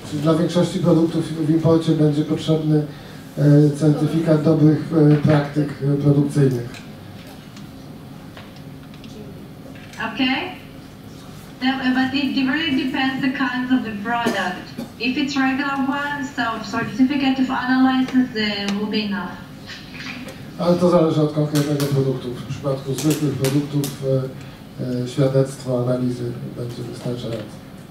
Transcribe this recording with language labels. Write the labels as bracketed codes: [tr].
[pl] Czyli dla większości produktów w imporcie będzie potrzebny certyfikat dobrych praktyk produkcyjnych. [en] okay. But it really depends the kinds of the product. If it's regular one, so certificate of analysis will be enough. [pl] Ale to zależy od konkretnego produktu. W przypadku zwykłych produktów świadectwo analizy będzie wystarczające.